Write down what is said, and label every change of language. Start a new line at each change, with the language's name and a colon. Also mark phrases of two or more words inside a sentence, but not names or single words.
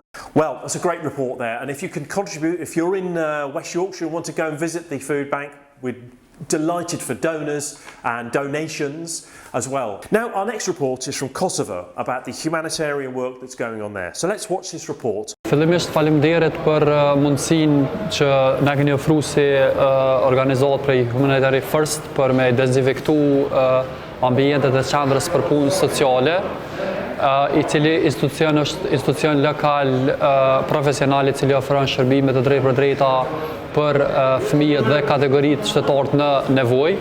English: Well, that's a great report there, and if you can contribute, if you're in West Yorkshire and want to go and visit the food bank, we're delighted for donors and donations as well. Now, our next report is from Kosovo about the humanitarian work that's going on there. So let's watch this report.
Albanian: Fillimisht faleminderit për mundësinë që na keni ofruar si organizatë prej Humanitarian First për me dezinfektu ambientet e qendrës për punë sociale, i cili institucion është institucion lokal profesional i cili ofron shërbime të drejtë për drejta për fëmijët dhe kategoritë shtetërore në nevojë.